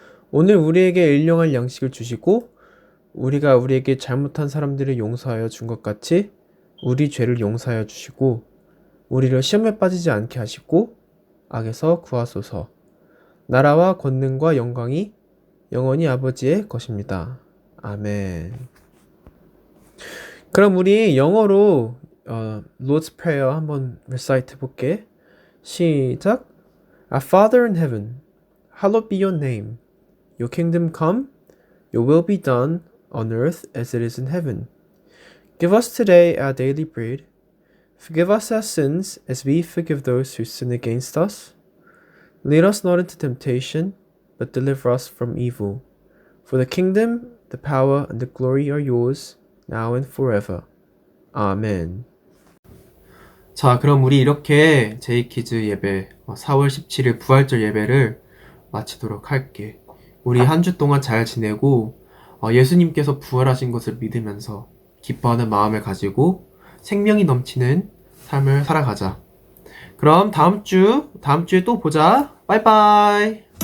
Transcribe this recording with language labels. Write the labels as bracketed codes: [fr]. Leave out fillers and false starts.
[ko] 오늘 우리에게 일용할 양식을 주시고 우리가 우리에게 잘못한 사람들을 용서하여 준 것 같이 우리 죄를 용서하여 주시고 우리를 시험에 빠지지 않게 하시고 악에서 구하소서. 나라와 권능과 영광이 영원히 아버지의 것입니다. 아멘. 그럼 우리 영어로 Lord's Prayer 한번 recite 해볼게. 시작. [en] Our Father in heaven, hallowed be your name. Your kingdom come, your will be done on earth as it is in heaven. Give us today our daily bread. Forgive us our sins as we forgive those who sin against us. Lead us not into temptation, but deliver us from evil. For the kingdom, the power, and the glory are yours, now and forever. Amen. [ko] 자, 그럼 우리 이렇게 제이키즈 예배, 4월 17일 부활절 예배를 마치도록 할게. 우리 한 주 동안 잘 지내고, 예수님께서 부활하신 것을 믿으면서 기뻐하는 마음을 가지고 생명이 넘치는 삶을 살아가자. 그럼 다음 주에 또 보자. 빠이빠이.